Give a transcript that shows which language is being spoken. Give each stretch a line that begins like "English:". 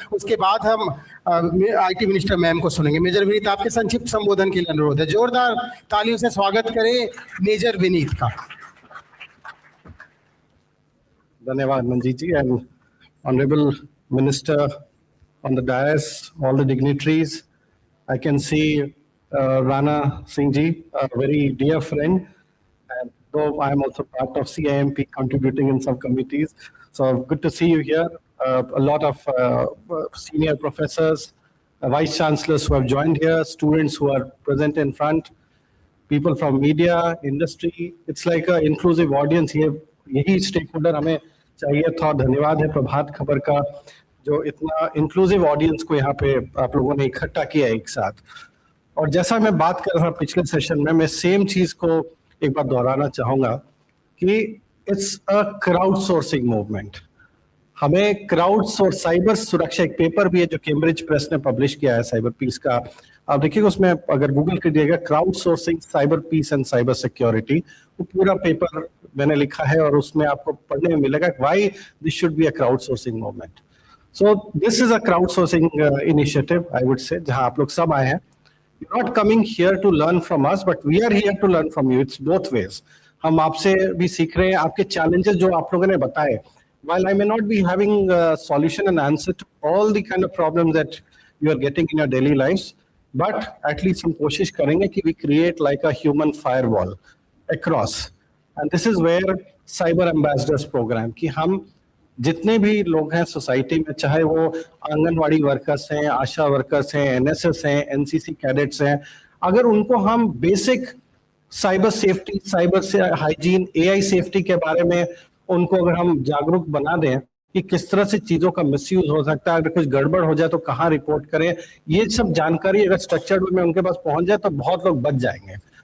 Hindi: उसके बाद हम आईटी मिनिस्टर मैम को सुनेंगे। मेजर विनीत, आपके संक्षिप्त संबोधन के लिए अनुरोध है। जोरदार तालियों से स्वागत करें मेजर विनीत का। धन्यवाद मंजीत जी,
English: And honourable minister on the dais, all the dignitaries. I can see Rana Singh ji, a very dear friend, and though I am also part of CIMP, contributing in some committees. So good to see you here. A lot of senior professors, vice chancellors who have joined here, students who are present in front, people from media, industry. It's like an inclusive audience here.
Hindi: यही stakeholder हमें चाहिए था। धन्यवाद है प्रभात खबर का जो इतना inclusive audience को यहाँ पे आप लोगों ने इकट्ठा किया एक साथ। और जैसा मैं बात कर रहा था पिछले सेशन में, मैं सेम चीज को एक बार दोहराना चाहूंगा कि
English: It's a crowdsourcing movement.
Hindi: हमें क्राउड सोर्स, साइबर सुरक्षा, एक पेपर भी है जो कैम्ब्रिज प्रेस ने पब्लिश किया है साइबर पीस का, आप देखिएगा उसमें अगर गूगल करिएगा
English: crowd sourcing cyber peace and cyber security,
Hindi: वो पूरा पेपर मैंने लिखा है और उसमें आपको पढ़ने में मिलेगा
English: Why this should be a crowd sourcing movement. So this is a crowdsourcing initiative, I would say,
Hindi: जहां आप लोग सब आए हैं।
English: You're not coming here to learn from us, but we are here to learn from you. It's both ways.
Hindi: हम आपसे भी सीख रहे हैं, आपके challenges जो आप लोगों ने बताए।
English: While I may not be having a solution and answer to all the kind of problems that you are getting in your daily lives, but at least
Hindi: हम कोशिश करेंगे कि
English: we create like a human firewall across. And this is where Cyber Ambassadors program
Hindi: कि हम जितने भी लोग हैं सोसाइटी में, चाहे वो आंगनवाड़ी वर्कर्स हैं, आशा वर्कर्स हैं, एनएसएस हैं, एनसीसी कैडेट्स हैं, अगर उनको हम बेसिक साइबर सेफ्टी, साइबर से हाइजीन, एआई सेफ्टी के बारे में उनको अगर हम जागरूक बना दें कि किस तरह से चीजों का मिसयूज हो सकता है, अगर कुछ गड़बड़ हो जाए तो कहाँ रिपोर्ट करें, ये सब जानकारी अगर स्ट्रक्चर्ड वे में उनके पास पहुंच जाए तो बहुत लोग बच जाएंगे।